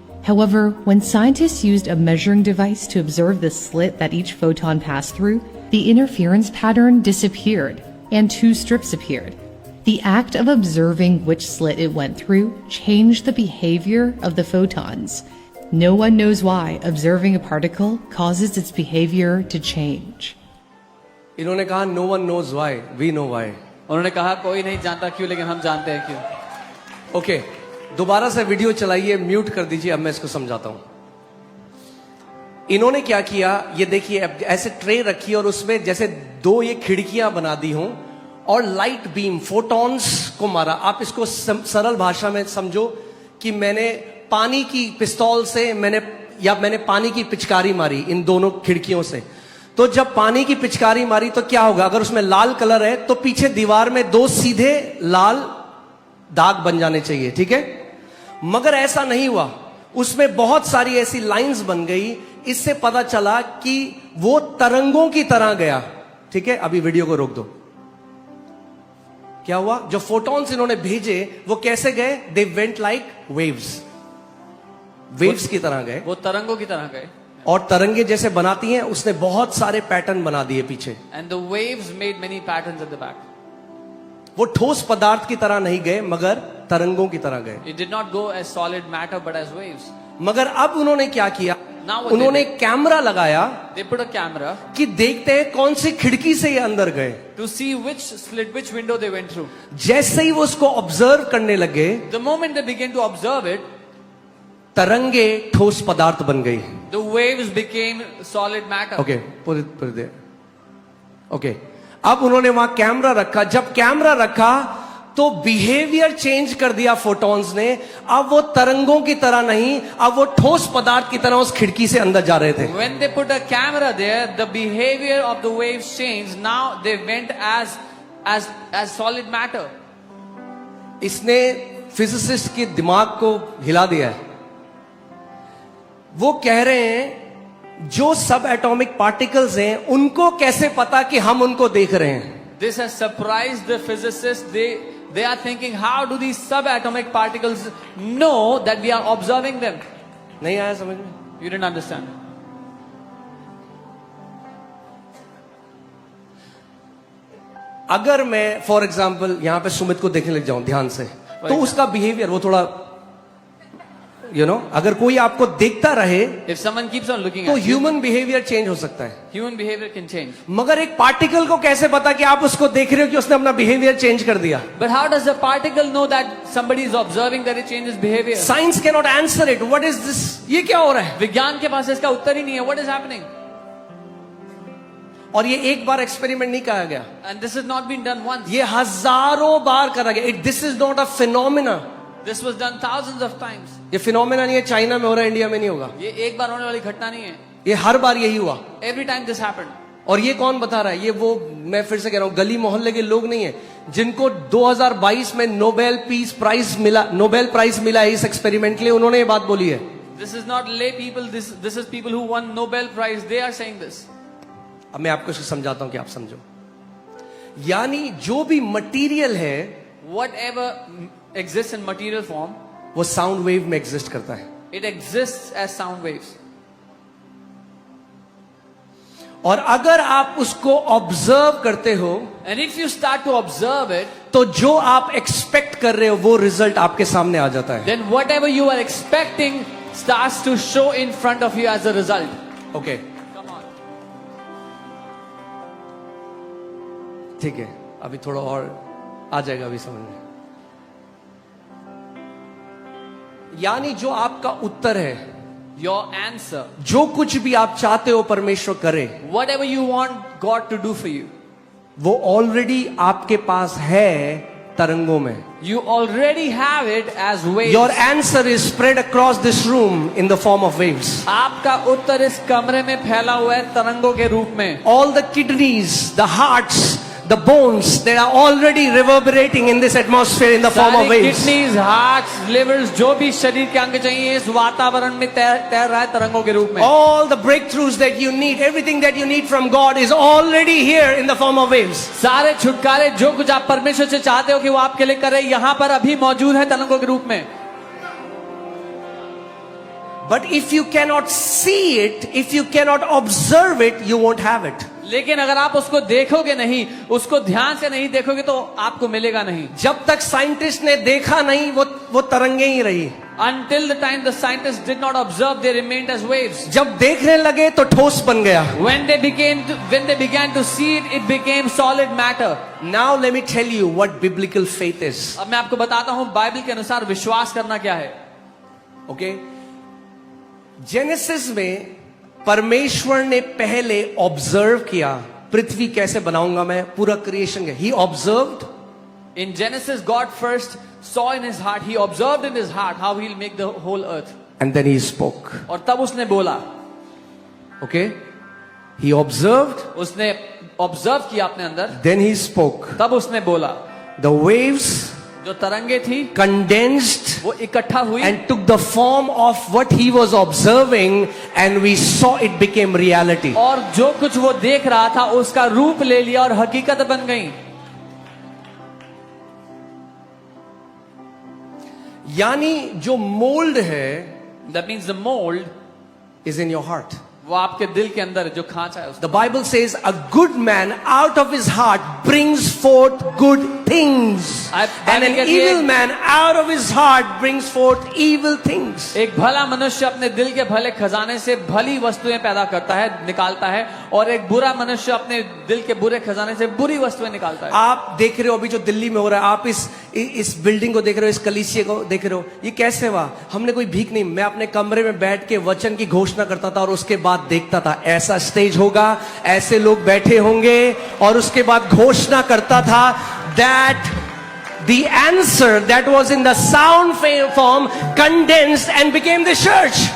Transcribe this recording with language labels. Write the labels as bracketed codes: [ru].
[en] However, when scientists used a measuring device to observe the slit that each photon passed through, the interference pattern disappeared and two strips appeared. The act of observing which slit it went through changed the behavior of the photons. No one knows why observing a particle causes its behavior to change. [hi] इन्होंने कहा [en] no one knows why, we know why. [hi] उन्होंने कहा कोई नहीं जानता क्यों, लेकिन हम जानते हैं क्यों। ओके, दोबारा से वीडियो चलाइए, म्यूट कर दीजिए, अब मैं इसको समझाता हूं। इन्होंने क्या किया, ये देखिए, ऐसे ट्रे रखी और उसमें जैसे दो ये खिड़कियां बना दी हों और लाइट बीम फोटॉन्स को मारा। आप इसको सरल भाषा में समझो कि मैंने पानी की पिस्तौल से मैंने पानी की पिचकारी मारी इन दोनों खिड़कियों से। तो जब पानी की पिचकारी मारी तो क्या होगा, अगर उसमें लाल कलर है तो पीछे दीवार में दो सीधे लाल दाग बन जाने चाहिए, ठीक है। मगर ऐसा नहीं हुआ, उसमें बहुत सारी ऐसी लाइंस बन गई। इससे पता चला कि वो तरंगों की तरह गया, ठीक है। अभी वीडियो को रोक दो। क्या हुआ? जो फोटॉन्स इन्होंने भेजे वो कैसे गए? [en] they went like waves, [hi] waves की तरह गए, वो तरंगों की तरह गए। और तरंगे जैसे बनाती हैं, उसने बहुत सारे पैटर्न बना दिए पीछे। [en] And the waves made many patterns at the back. [hi] वो ठोस पदार्थ की तरह नहीं गए, मगर तरंगों की तरह गए। [en] It did not go as solid matter but as waves. [hi] मगर अब उन्होंने क्या किया? [en] Now what [hi] उन्होंने [en] they [hi] कैमरा लगाया [en] They put a camera [hi] कि देखते हैं कौन सी खिड़की से ये अंदर गए। [en] to see which slit, which window they went through. [hi] जैसे ही वो उसको ऑब्जर्व करने लगे, [en] The moment they began to observe it, [hi] तरंगे ठोस पदार्थ बन गई। [en] the waves became solid matter. [hi] Okay, पूरे दे। ओके, अब उन्होंने वहां कैमरा रखा। जब कैमरा रखा तो बिहेवियर चेंज कर दिया फोटॉन्स ने। अब वो तरंगों की तरह नहीं, अब वो ठोस पदार्थ की तरह उस खिड़की से अंदर जा रहे थे। [en] When they put a camera there, the behavior of the waves changed. Now they went as solid matter. [hi] इसने फिजिसिस्ट के दिमाग को हिला दिया है। वो कह रहे हैं जो सब एटॉमिक पार्टिकल्स हैं उनको कैसे पता कि हम उनको देख रहे हैं। [en] This has surprised the physicists. They are thinking, how do these subatomic particles know that we are observing them? [hi] नहीं आया समझ में? [en] You didn't understand. [hi] अगर मैं फॉर एग्जाम्पल यहां पे सुमित को देखने लग जाऊं ध्यान से, तो उसका बिहेवियर वो थोड़ा अगर कोई आपको देखता रहे [en] If someone keeps on looking [hi] तो [en] at you, [hi] human behaviour change हो सकता है। [en] human behavior can change. [hi] मगर एक पार्टिकल को कैसे पता कि आप उसको देख रहे हो कि उसने अपना बिहेवियर चेंज कर दिया? [en] But how does a particle know that somebody is observing that it changes behavior? Science can not answer it. What is this? [hi] ये क्या हो रहा है? विज्ञान के पास इसका उत्तर ही नहीं है. [en] What is happening? [hi] और ये एक बार एक्सपेरिमेंट नहीं कहा गया, [en] And this has not been done once. [hi] ये हजारों बार करा गया। [en] This is not a phenomena. This was done thousands of times. [hi] ये फिनोमिना नहीं है, चाइना में हो रहा है, इंडिया में नहीं होगा। ये एक बार होने वाली घटना नहीं है. ये हर बार यही हुआ। [en] Every time this happened. [hi] और ये कौन बता रहा है? ये वो, मैं फिर से कह रहा हूं, गली मोहल्ले के लोग नहीं है जिनको 2022 में नोबेल पीस प्राइज मिला, नोबेल प्राइज मिला है इस एक्सपेरिमेंट के लिए। उन्होंने ये बात बोली है। [en] This is not lay people. This is people who won Nobel Prize. They are saying this. [hi] अब मैं आपको इसको समझाता हूं कि आप समझो। यानी जो भी मटेरियल है [en] Whatever exists in material form, [hi] वो साउंड वेव में एग्जिस्ट करता है। [en] it exists as sound waves. [hi] और अगर आप उसको ऑब्जर्व करते हो [en] And if you start to observe it, [hi] तो जो आप एक्सपेक्ट कर रहे हो वो रिजल्ट आपके सामने आ जाता है। [en] then whatever you are expecting starts to show in front of you as a result. [hi] Okay, [en] Come on. [hi] ठीक है, अभी थोड़ा और आ जाएगा अभी समझ में। यानी जो आपका उत्तर है, [en] Your answer, [hi] जो कुछ भी आप चाहते हो परमेश्वर करे, [en] whatever you want God to do for you, [hi] वो ऑलरेडी आपके पास है तरंगों में। [en] you already have it as waves. Your answer is spread across this room in the form of waves. [hi] आपका उत्तर इस कमरे में फैला हुआ है तरंगों के रूप में. [en] All the kidneys, the hearts, the bones, they are already reverberating in this atmosphere in the form of [hi] सारी [en] waves. [hi] किडनीज, हार्ट्स, लिवर्स, जो भी शरीर के अंग चाहिए इस वातावरण में तैर रहा है तरंगों के रूप में. [en] All the breakthroughs that you need, everything that you need from God is already here in the form of waves. [hi] सारे छुटकारे जो कुछ आप परमेश्वर से चाहते हो कि वो आपके लिए करे, यहाँ पर अभी मौजूद है तरंगों के रूप में. [en] But if you cannot see it, if you cannot observe it, you won't have it. [hi] लेकिन अगर आप उसको देखोगे नहीं, उसको ध्यान से नहीं देखोगे तो आपको मिलेगा नहीं. जब तक साइंटिस्ट ने देखा नहीं वो तरंगे ही रही। [en] Until the time the scientists did not observe, they remained as waves. [hi] जब देखने लगे तो ठोस बन गया। [en] When they began to see it, it became solid matter. Now let me tell you what biblical faith is. [hi] अब मैं आपको बताता हूं बाइबल के अनुसार विश्वास करना क्या है. ओके, जेनेसिस में परमेश्वर ने पहले ऑब्जर्व किया, पृथ्वी कैसे बनाऊंगा मैं, पूरा क्रिएशन का। [en] He observed. In Genesis, God first saw in his heart, he observed in his heart how he'll make the whole earth. And then he spoke. [hi] और तब उसने बोला. [en] Okay? He observed. [hi] उसने ऑब्जर्व किया अपने अंदर. [en] Then he spoke. [hi] तब उसने बोला. [en] The waves [hi] जो तरंगे थी [en] condensed [hi] वो इकट्ठा हुई [en] and took the form of what he was observing, and we saw it became reality. [hi] और जो कुछ वो देख रहा था उसका रूप ले लिया और हकीकत बन गई। यानी जो मोल्ड है [en] That means the mold is in your heart. [hi] वो आपके दिल के अंदर है, जो खांचा है उसका। [en] The Bible says a good man out of his heart brings forth good things, and an evil man out of his heart brings forth evil things. [hi] एक भला मनुष्य अपने दिल के भले खजाने से भली वस्तुएं पैदा करता है, निकालता है, और एक बुरा मनुष्य अपने दिल के बुरे खजाने से बुरी वस्तुएं निकालता है। आप देख रहे हो अभी जो दिल्ली में हो रहा है, आप इस बिल्डिंग को देख रहे हो, इस कलीसिया को देख रहे हो, ये कैसे हुआ? हमने कोई भीख नहीं, मैं अपने कमरे में बैठ के वचन की घोषणा करता था और उसके बाद देखता था ऐसा स्टेज होगा, ऐसे लोग बैठे होंगे, और उसके बाद घोषणा करता था [en] that the answer that was in the sound form condensed and became the church.